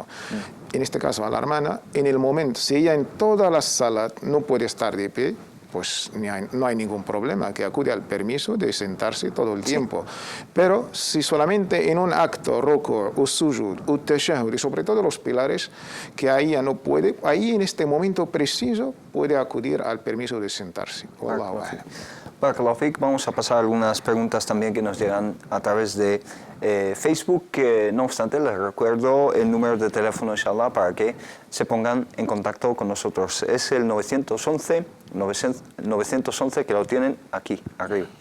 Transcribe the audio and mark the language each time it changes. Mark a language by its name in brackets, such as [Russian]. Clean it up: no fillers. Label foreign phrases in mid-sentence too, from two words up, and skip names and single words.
[Spanish] En este caso a la hermana, en el momento, si ella en toda la salat no puede estar de pie, pues no hay ningún problema, que acude al permiso de sentarse todo el tiempo. Pero si solamente en un acto, ruku' o sujud, o tashahhud, y sobre todo los pilares, que ahí ya no puede, ahí en este momento preciso puede acudir al permiso de sentarse. [Arabic] والله أعلم. بارك الله فيك. [Spanish] Vamos a pasar algunas preguntas también que nos llegan a través de Facebook, que no obstante les recuerdo el número de teléfono, inshallah, para que se pongan en contacto con nosotros. Es el 911, que lo tienen aquí, arriba.